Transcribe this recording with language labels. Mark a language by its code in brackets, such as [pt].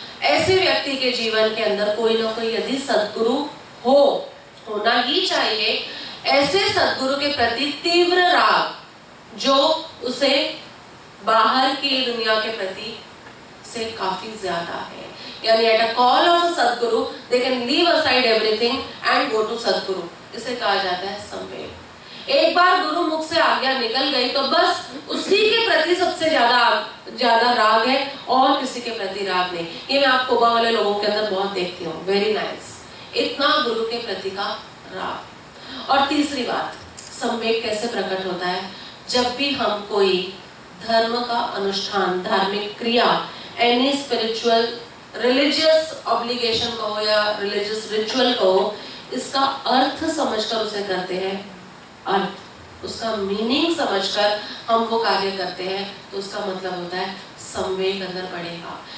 [hi] ऐसे व्यक्ति के जीवन के अंदर कोई ना कोई यदि सद्गुरु होना ही चाहिए. ऐसे सद्गुरु के प्रति तीव्र राग जो उसे बाहर की दुनिया के प्रति से काफी ज्यादा है. [en] यानी at a call of a sadguru they can leave aside everything and go to sadguru. [hi] इसे कहा जाता है संवेग. एक बार गुरु मुख से आज्ञा निकल गई तो बस उसी के प्रति सबसे ज्यादा राग है, और किसी के प्रति राग नहीं। ये मैं आप कोबा वाले लोगों के अंदर बहुत देखती हूँ। वेरी नाइस, इतना गुरु के प्रति का राग। और तीसरी बात, संवेग कैसे प्रकट होता है? जब भी हम कोई धर्म का अनुष्ठान, धार्मिक क्रिया, एनी स्पिरिचुअल रिलीजियस ऑब्लिगेशन कहो या रिलीजियस रिचुअल कहो, इसका अर्थ समझकर उसे करते हैं, अर्थ उसका मीनिंग समझकर हम वो कार्य करते हैं, तो उसका मतलब होता है संवेग अंदर बढ़ेगा।